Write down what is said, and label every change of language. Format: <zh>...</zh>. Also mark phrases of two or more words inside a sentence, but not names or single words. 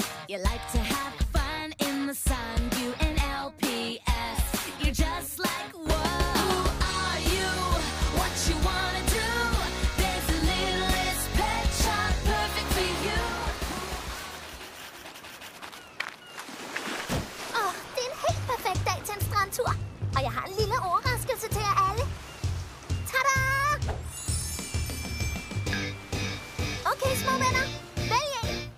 <en>You like to have fun in the sun, you and LPS. You're just like, whoa. Who are you? What you wanna do? There's a littlest pet shop perfect for you.</en> <da>Det er en helt perfekt dag til en strandtur. Og jeg har en lille overraskelse til jer alle. Tada! Okay, små venner. Vælg en.</da>